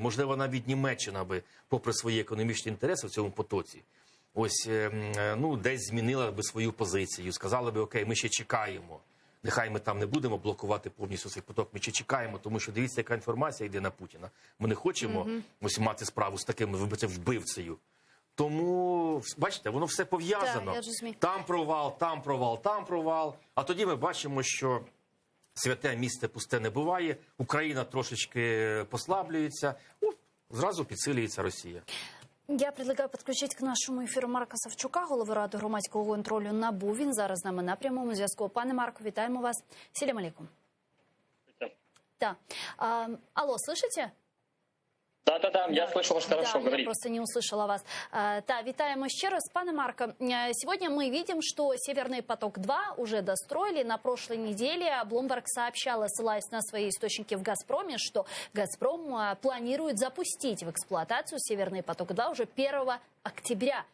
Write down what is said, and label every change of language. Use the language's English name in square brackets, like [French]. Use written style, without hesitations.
[Ukrainian] Можливо, навіть Німеччина би, попри свої економічні інтереси в цьому потоці, ось, десь змінила би свою позицію. Сказали би, окей, ми ще чекаємо. Нехай ми там не будемо блокувати повністю цей поток, ми ще чекаємо, тому що дивіться, яка інформація йде на Путіна. Ми не хочемо ось мати справу з таким вбивцею. Тому, бачите, воно все пов'язано. Там провал, там провал, там провал. А тоді ми бачимо, що святе місце пусте не буває, Україна трошечки послаблюється, зразу підсилюється Росія. [Russian] Я предлагаю [Ukrainian] підключити к нашому ефіру Марка Савчука, голову Ради громадського контролю НАБУ. Він зараз з нами на прямому зв'язку. Пане Марко, вітаємо вас. [Crimean Tatar] Селям алейкум. [Russian] Да. Алло, слышите? Да, я слышу вас хорошо, говорите. Я просто не услышала вас. [Ukrainian] Та, вітаємо ще раз. Пане Марко, [Russian] сегодня мы видим, что «Северный поток-2» уже достроили. На прошлой неделе Bloomberg сообщала, ссылаясь на свои источники в «Газпроме», что «Газпром» планирует запустить в эксплуатацию «Северный поток-2» уже 1 октября.